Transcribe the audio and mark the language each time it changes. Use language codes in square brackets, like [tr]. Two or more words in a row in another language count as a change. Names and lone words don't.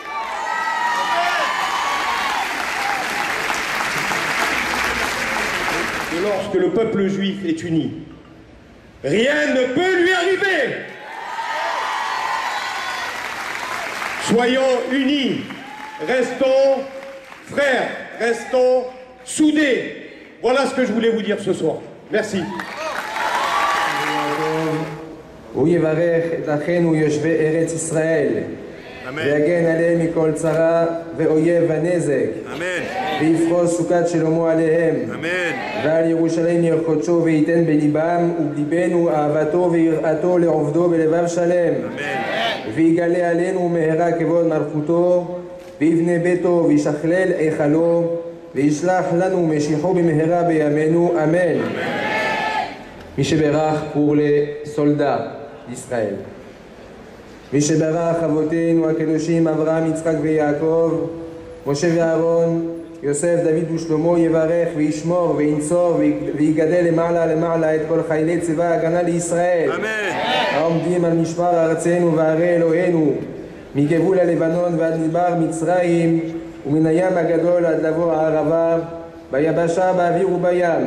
[fr] Et lorsque le peuple juif est uni, rien ne peut lui arriver. Soyons unis, restons frères, restons soudés. Voilà ce que je voulais vous dire ce soir. Merci. [he] הוא יברך את אחינו יושבי ארץ ישראל, ויגן עליהם מכל צרה ואויב ונזק, ויפרוס סוכת שלמה עליהם, ועל ירושלים ירקודשו וייתן בליבם ובליבנו אהבתו ויראתו לעובדו בלבב שלם, ויגלה עלינו מהרה כבוד מלכותו, ויבנה ביתו וישכלל היכלו, וישלח לנו משיחו במהרה בימינו, אמן. מי שברך [fr] pour les soldats d'Israël. [he] מי שברך אבותינו הקדושים אברהם, יצחק ויעקב, משה ואהרון, יוסף, דוד ושלמה, יברך וישמור וינצור ויגדל למעלה למעלה את כל חיילי צבא ההגנה לישראל. אמן. העומדים על משמר ארצנו וערי אלוהינו, מגבול הלבנון ועד מדבר מצרים, ומן הים הגדול עד לבוא הערבה, ביבשה, באוויר ובים.